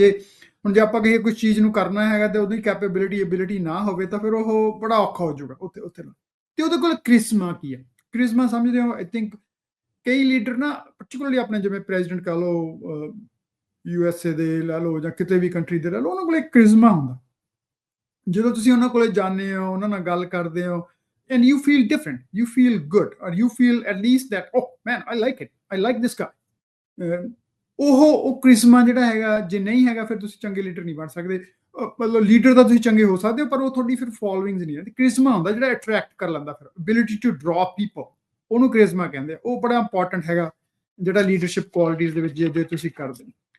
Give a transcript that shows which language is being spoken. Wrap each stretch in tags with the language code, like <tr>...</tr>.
<pa>ਜੇ ਹੁਣ ਜੇ ਆਪਾਂ ਕਿਸੇ ਕੋਈ ਚੀਜ਼ ਨੂੰ ਕਰਨਾ ਹੈਗਾ ਤੇ ਉਹਦੀ ਐਬਿਲਿਟੀ ਨਾ ਹੋਵੇ ਤਾਂ ਫਿਰ ਉਹ ਬੜਾ ਔਖਾ ਹੋ ਜਾਊਗਾ ਉੱਥੇ। ਤੇ ਉਹਦੇ ਕੋਲ ਕ੍ਰਿਸਮਾ ਕੀ ਹੈ? ਕ੍ਰਿਸਮਾ ਸਮਝਦੇ ਹੋ?</pa> <en>I think</en> <pa>ਕਈ ਲੀਡਰ ਨਾ, ਪਾਰਟਿਕੂਲਰਲੀ ਆਪਣੇ ਜਿਵੇਂ ਪ੍ਰੈਜ਼ੀਡੈਂਟ ਕਹ ਲਓ, USA ਦੇ ਲੈ ਲਓ ਜਾਂ ਕਿਤੇ ਵੀ ਕੰਟਰੀ ਦੇ ਲੈ ਲਓ, ਉਹਨਾਂ ਕੋਲ ਇੱਕ ਕ੍ਰਿਸਮਾ ਹੁੰਦਾ। ਜਦੋਂ ਤੁਸੀਂ ਉਹਨਾਂ ਕੋਲੇ ਜਾਂਦੇ ਹੋ, ਉਹਨਾਂ ਨਾਲ ਗੱਲ ਕਰਦੇ ਹੋ,</pa> <en>and you feel different, you feel good, or you feel at least that, oh man, I like it, I like this guy.</en> <pa>ਉਹ ਕ੍ਰਿਸਮਾ ਜਿਹੜਾ ਹੈਗਾ, ਜੇ ਨਹੀਂ ਹੈਗਾ ਫਿਰ ਤੁਸੀਂ ਚੰਗੇ ਲੀਡਰ ਨਹੀਂ ਬਣ ਸਕਦੇ। ਮਤਲਬ ਲੀਡਰ ਤਾਂ ਤੁਸੀਂ ਚੰਗੇ ਹੋ ਸਕਦੇ ਹੋ, ਪਰ ਉਹ ਤੁਹਾਡੀ ਫਿਰ ਫੋਲੋਇੰਗਸ ਨਹੀਂ ਹੈ। ਕ੍ਰਿਸਮਾ ਹੁੰਦਾ ਜਿਹੜਾ ਅਟਰੈਕਟ ਕਰ ਲੈਂਦਾ, ਫਿਰ</pa> <en>ability to draw people,</en> <pa>ਉਹਨੂੰ ਕ੍ਰਿਸਮਾ ਕਹਿੰਦੇ ਆ। ਉਹ ਬੜਾ ਇੰਪੋਰਟੈਂਟ ਹੈਗਾ ਜਿਹੜਾ ਲੀਡਰਸ਼ਿਪ ਕੁਆਲਿਟੀਜ਼ ਦੇ ਵਿੱਚ ਜੇ ਤੁਸੀਂ ਕਰਦੇ ਹੋ।</pa>